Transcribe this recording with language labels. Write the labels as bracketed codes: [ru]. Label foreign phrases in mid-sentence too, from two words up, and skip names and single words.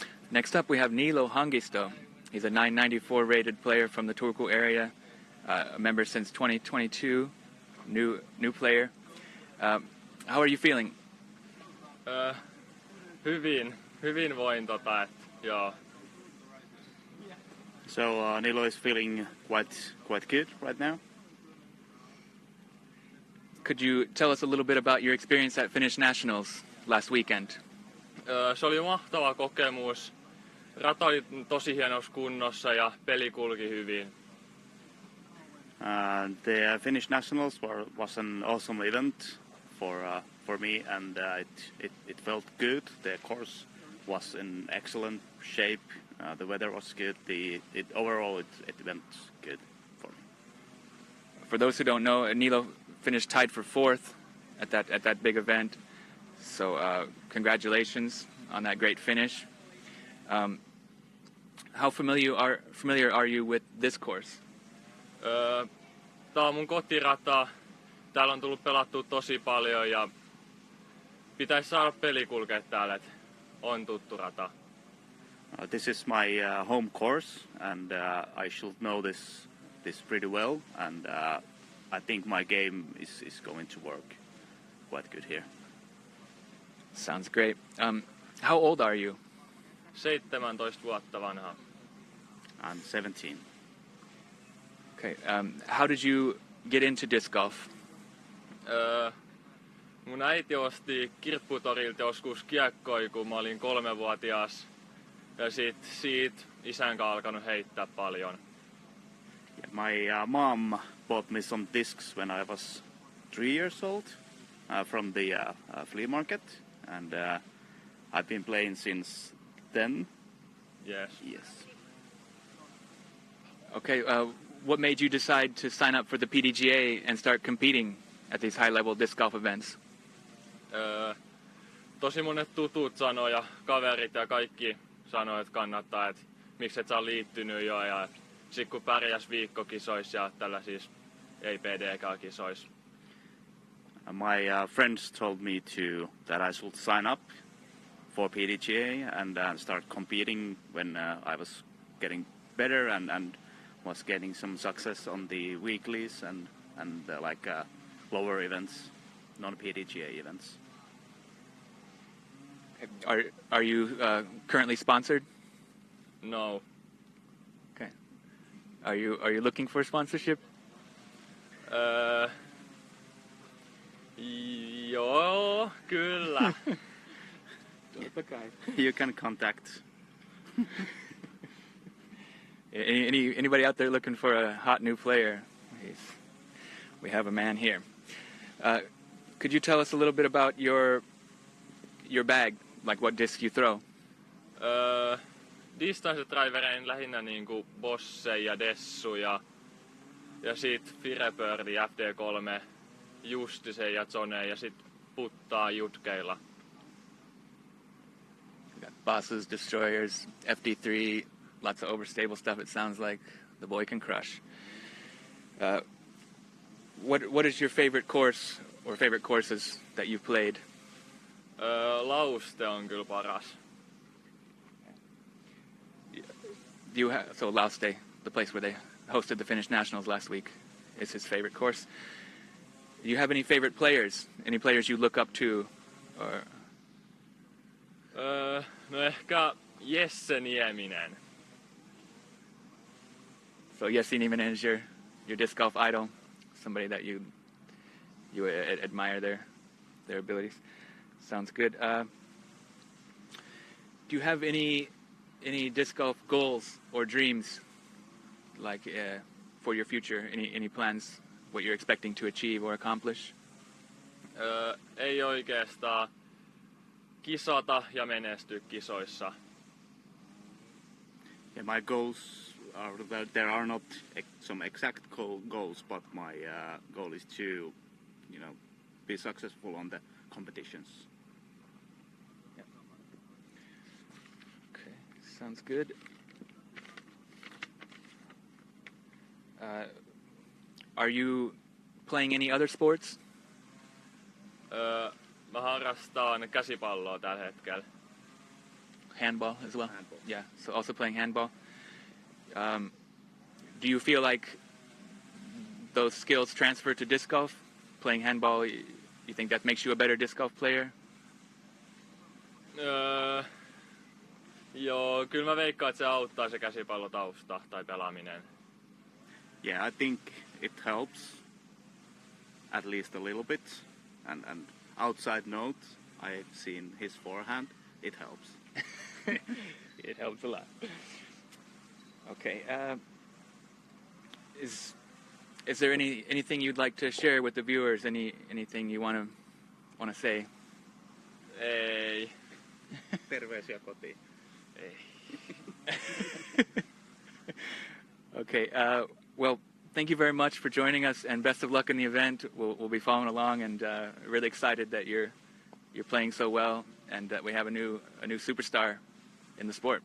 [en] Next up we have Niilo Hongisto. He's a 994 rated player from the Turku area, a member since 2022, new player. How are you feeling? [fi] Hyvin voin joo. [en] So Niilo is feeling quite good right now. Could you tell us a little bit about your experience at Finnish Nationals last weekend? [fi] Se oli mahtava kokemus. Rata oli tosi hienossa kunnossa ja peli kulki hyvin. [en] The Finnish Nationals was an awesome event for me, and it felt good. The course was in excellent shape. The weather was good. Overall it went good for me. For those who don't know, Niilo finished tied for 4th at that big event. So congratulations on that great finish. How familiar are you with this course? [fi] Tää on mun kotirata. Täällä on tullut pelattua tosi paljon ja pitäisi saada peli kulkea täällä, et on tuttu rata. [en] This is my home course, and I should know this pretty well, and I think my game is going to work quite good here. Sounds great. How old are you? [fi] 17 vuotta vanha. [en] I'm 17. Okay. How did you get into disc golf? [fi] Mun äiti osti kirpputorilta joskus kiekkoi, kun mä olin 3-vuotias. Ja siitä isän kanssa alkanut heittää paljon. [en] Yeah, my mom bought me some discs when I was 3 years old from the flea market, and I've been playing since then. Yes. Okay. What made you decide to sign up for the PDGA and start competing at these high-level disc golf events? [fi] Tosi monet tutut sanoi ja kaverit ja kaikki sanoi, että kannattaa, että miksi et sä oot liittynyt jo. Ja sit kun pärjäs viikkokisoissa ja tällaisissa ei-PDK-kisoissa. [en] My friends told me that I should sign up for PDGA and start competing when I was getting better and was getting some success on the weeklies and lower events, non-PDGA events. Are you currently sponsored? No. Okay. Are you looking for sponsorship? [fi] Joo, kyllä. [en] You can contact. Anybody out there looking for a hot new player? We have a man here. Could you tell us a little bit about your bag, like what disc you throw? [fi] Distance-driverein lähinnä niinku Bosse ja Dessu ja sit Firebirdi, FD3, Justisen ja Zone ja sit puttaa jutkeilla. [en] We got Bosses, Destroyers, FD3, lots of overstable stuff. It sounds like the boy can crush. What is your favorite course or favorite courses that you've played? [fi] Lauste on kyllä paras. [en] So Lauste, the place where they hosted the Finnish Nationals last week, is his favorite course. Do you have any favorite players? Any players you look up to? Or [fi] no ehkä Jesse Nieminen. [en] So Jesse Nieminen is your disc golf idol, somebody that you admire their abilities. Sounds good. Do you have any disc golf goals or dreams, like for your future? Any plans? What you're expecting to achieve or accomplish? [fi] Ei oikeastaan. Kisata ja menestyä kisoissa. [en] Yeah, my goals are that there are not some exact goals, but my goal is to, be successful on the competitions. Yeah. Okay, sounds good. Are you playing any other sports? [fi] Mä harrastan käsipalloa tällä hetkellä. [en] handball as well? Handball. Yeah, so also playing handball. Do you feel like those skills transfer to disc golf? Playing handball, you think that makes you a better disc golf player? [fi] Joo, kyllä mä veikkaan, että se auttaa se käsipallotausta tai pelaaminen. [en] Yeah, I think it helps at least a little bit. And outside note, I've seen his forehand. It helps. It helps a lot. Okay. Is there anything you'd like to share with the viewers? Anything you want to say? [fi] Ei. Terveisiä kotiin. Ei. [en] Okay. Well, thank you very much for joining us, and best of luck in the event. We'll be following along, and really excited that you're playing so well, and that we have a new superstar in the sport.